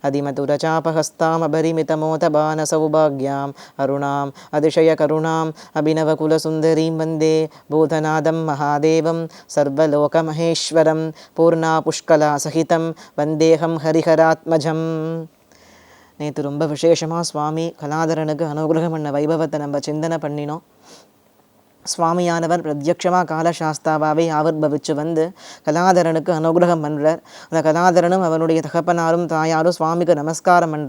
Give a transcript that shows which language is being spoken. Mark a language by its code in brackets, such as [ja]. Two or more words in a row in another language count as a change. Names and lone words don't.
[sa] अधिमधुरचापहस्तामपरिमितमोतबाणसौभाग्याम् अरुणाम् अतिशयकरुणाम् अभिनवकुलसुन्दरीं वन्दे भूतनादं महादेवं सर्वलोकमहेश्वरं पूर्णापुष्कलासहितं वन्देहं हरिहरात्मजम्. [ta] நேற்று ரொம்ப விசேஷமாக சுவாமி கலாதரனுக்கு அனுகிரகம் பண்ண வைபவத்தை நம்ம சிந்தனை பண்ணினோம். சுவாமியானவர் பிரத்யட்சமாக காலசாஸ்தாவாகவே ஆவிர்பவிச்சு வந்து கலாதரனுக்கு அனுகிரகம் பண்ணுறார். அந்த கலாதரனும் அவனுடைய தகப்பனாரும் தாயாரும் சுவாமிக்கு நமஸ்காரம் பண்ணுறா.